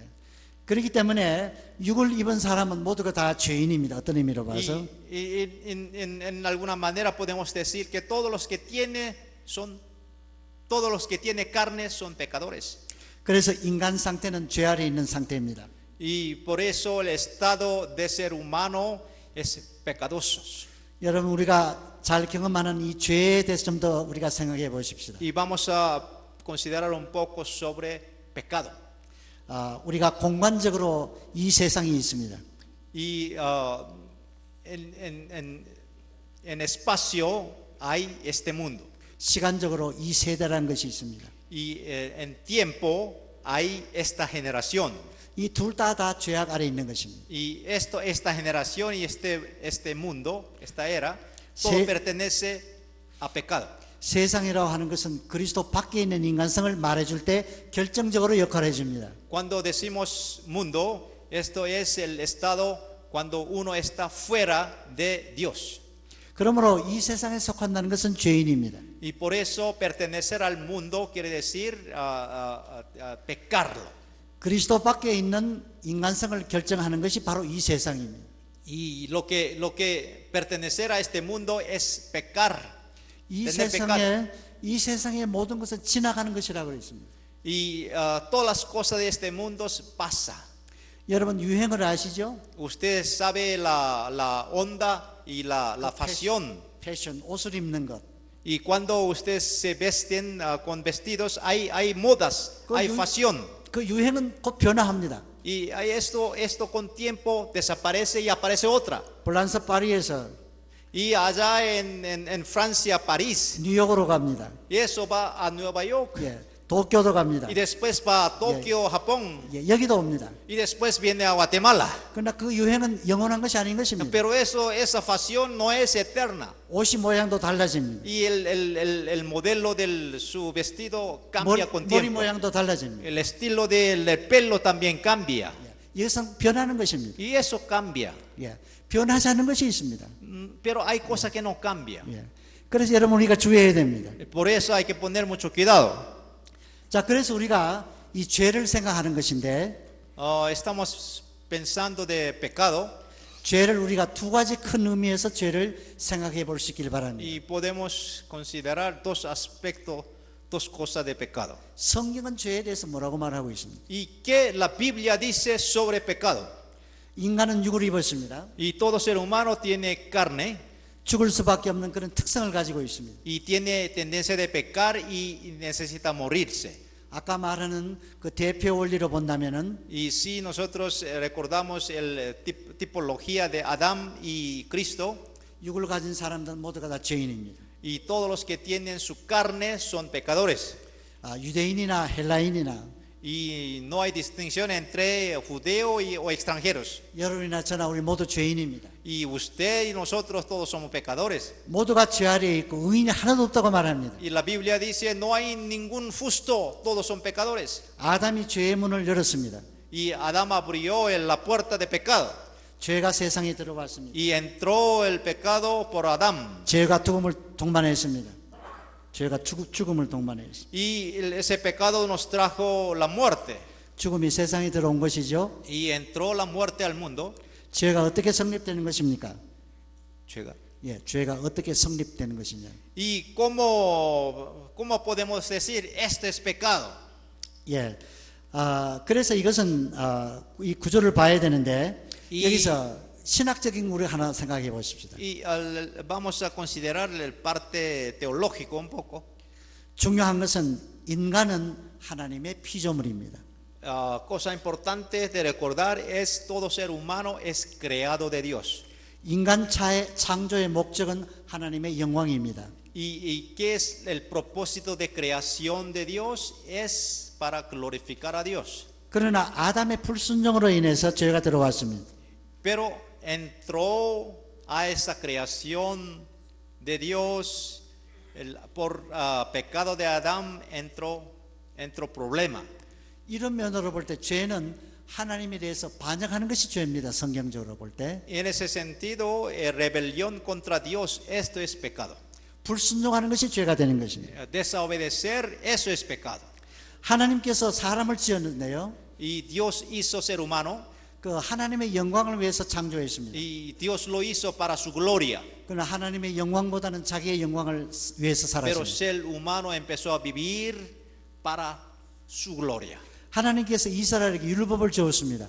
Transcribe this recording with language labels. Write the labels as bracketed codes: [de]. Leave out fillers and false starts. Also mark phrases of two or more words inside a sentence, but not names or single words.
[ko] 그렇기 때문에 육을 입은 사람은 모두가 다 죄인입니다. 어떤 의미로 봐서? [es] Y en alguna manera podemos decir que todos los que tiene carne son pecadores. [ko] 그래서 인간 상태는 죄 아래 있는 상태입니다. [es] Y por eso el estado de ser humano es pecadoso. [ko] 여러분 우리가 잘 경험하는 이 죄에 대해서 좀 더 우리가 생각해 보십시다. [es] Y vamos a considerar un poco sobre pecado. [ko] 우리가 공간적으로 이 세상이 있습니다. [es] Y en espacio hay este mundo. [ko] 시간적으로 이 세대라는 것이 있습니다. [es] Y en tiempo hay esta generación. [ko] 이 둘 다 죄악 아래 있는 것입니다. [es] Y esta generación y este mundo, esta era, todo pertenece a pecado. [ko] 세상이라고 하는 것은 그리스도 밖에 있는 인간성을 말해줄 때 결정적으로 역할을 해줍니다. [es] Cuando decimos mundo, esto es el estado cuando uno está fuera de Dios. [ko] 그러므로 이 세상에 속한다는 것은 죄인입니다. [es] Y por eso pertenecer al mundo quiere decir pecarlo. [ko] 그리스도 밖에 있는 인간성을 결정하는 것이 바로 이 세상입니다. [es] Y lo que pertenecer a este mundo es pecar. [ko] 이 [es] tener [ko] 세상의 모든 것은 지나가는 것이라고 했습니다. [es] Y todas las cosas de este mundo pasa. [ko] 여러분 유행을 아시죠? [es] Usted sabe la onda y la fashion. [ko] 패션, 옷을 입는 것. [es] Y cuando ustedes se vesten con vestidos, hay modas, [ko] 그 [es] hay [ko] 유- [es] fashion. [ko] 그 유행은 곧 변화합니다. [es] Y esto con tiempo desaparece y aparece otra. [ko] 프랑스 파리에서 [es] Y allá en Francia, París, [ko] 뉴욕으로 갑니다. [es] y eso va a Nueva York. [ko] 예, 도쿄도 갑니다. [es] Y después va a Tokio, Japón. [ko] 예, 여기도 옵니다. [es] Y después viene a Guatemala. [ko] 그러나 그 유행은 영원한 것이 아닌 것입니다. [es] Pero esa fashion no es eterna. [ko] 옷이 모양도 달라집니다. [es] Y el modelo de su vestido [ko] 머리, [es] cambia con [ko] 머리 [es] tiempo. [ko] 모양도 달라집니다. [es] El estilo del pelo también cambia. [ko] 예, 이것은 변하는 것입니다. [es] Y eso cambia. [ko] 예, 변하지 않는 것이 있습니다. [es] Pero hay cosas que no cambian. [ko] 예, 그래서 여러분 우리가 주의해야 됩니다. [es] Por eso hay que poner mucho cuidado. [ko] 자, 그래서 우리가 이 죄를 생각하는 것인데 [es] Estamos pensando de pecado [ko] 죄를 우리가 두 가지 큰 의미에서 죄를 생각해 볼 수 있길 바랍니다. [es] y podemos considerar dos aspectos, dos cosas de pecado. [ko] 성경은 죄에 대해서 뭐라고 말하고 있습니다. [es] ¿Y qué la Biblia dice sobre pecado? [ko] 인간은 육을 입었습니다. [es] Y todo ser humano tiene carne [ko] 죽을 수밖에 없는 그런 특성을 가지고 있습니다. [es] y tiene tendencia de pecar y necesita morirse. [ko] 아까 말하는 그 대표 원리로 본다면은 [es] Y si nosotros recordamos la tipología de Adán y Cristo, [ko] 육을 가진 사람들은 모두가 다 죄인입니다. [es] y todos los que tienen su carne son pecadores. [ko] 유대인이나 헬라인이나 [es] Y no hay distinción entre judeo o extranjeros. [ko] 여러분이나 저나 우리 모두 죄인입니다. [es] Y usted y nosotros todos somos pecadores. [ko] 모두가 죄 아래에 있고 의인이 하나도 없다고 말합니다. [es] Y la Biblia dice, no hay ningún justo, todos son pecadores. [ko] 아담이 죄의 문을 열었습니다. [es] Y Adán abrió la puerta de pecado. [ko] 죄가 세상에 들어왔습니다. [es] Y entró el pecado por Adán. [ko] 죄가 죽음을 동반했습니다. 죄가 죽음을 동반했습니다. [es] Y ese pecado nos trajo la muerte. [ko] 죽음이 세상에 들어온 것이죠. [es] Y entró la muerte al mundo. [ko] 죄가 어떻게 성립되는 것입니까? Chega. 예, 죄가 어떻게 성립되는 것이냐. [es] ¿Y cómo podemos decir este es pecado? [ko] 예, 그래서 이것은 이 구조를 봐야 되는데 여기서 신학적인 우리 하나 생각해 보십시다. [es] Y vamos a considerar el parte teológico un poco. [ko] 중요한 것은 인간은 하나님의 피조물입니다. [es] Cosa importante de recordar es todo ser humano es creado de Dios. [ko] 인간 창조의 목적은 하나님의 영광입니다. [es] ¿Y qué es el propósito de creación de Dios? Es para glorificar a Dios. [ko] 그러나 아담의 불순종으로 인해서 죄가 들어왔습니다. [es] Pero entró a esa creación de Dios por pecado de Adán entró problema. [ko] 이런 면으로 볼 때 죄는 하나님에 대해서 반역하는 것이 죄입니다. 성경적으로 볼 때. [es] En ese sentido, rebelión contra Dios, esto es pecado. [ko] 불순종하는 것이 죄가 되는 것입니다. [es] Desobedecer, eso es pecado. [ko] 하나님께서 사람을 지었는데요. [es] Y Dios hizo ser humano [ko] 그 하나님의 영광을 위해서 창조했습니다. [es] y Dios lo hizo para su gloria. [ko] 그러나 하나님의 영광보다는 자기의 영광을 위해서 [es] Pero [ko] 살았습니다. [es] ser humano empezó a vivir para su gloria. [ko] 하나님께서 이스라엘에게 율법을 주었습니다.